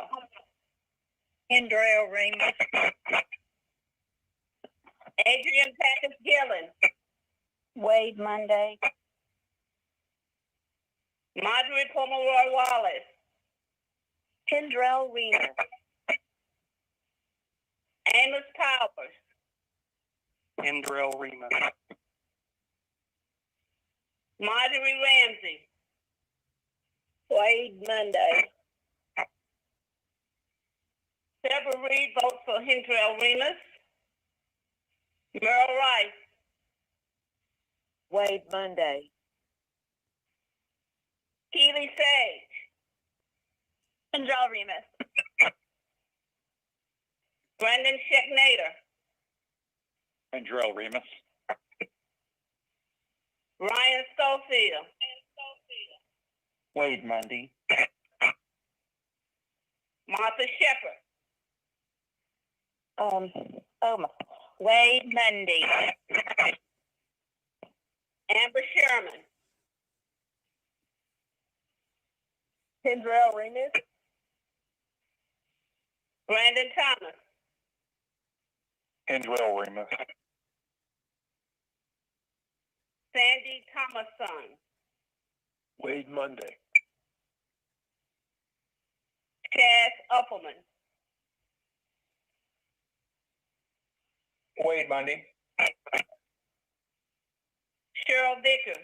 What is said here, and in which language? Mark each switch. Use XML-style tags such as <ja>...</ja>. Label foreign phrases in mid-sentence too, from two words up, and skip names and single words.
<en>Kendrell Remus. Adrian Packus Gillen. Wade Monday. Marjorie Pomeroy Wallace. Kendrell Remus. Amos Powers. Kendrell Remus. Marjorie Ramsey. Wade Monday. Deborah Reed votes for Kendrell Remus. Merle Rice. Wade Monday. Keely Sage. Kendrell Remus. Brendan Schecknader. Kendrell Remus. Ryan Schofield. Wade Mundy. Martha Shepard. Wade Monday. Amber Sherman. Kendrell Remus. Brandon Thomas. Kendrell Remus. Sandy Thomason. Wade Monday. Chaz Uppelman. Wade Monday. Cheryl Vickers.</en>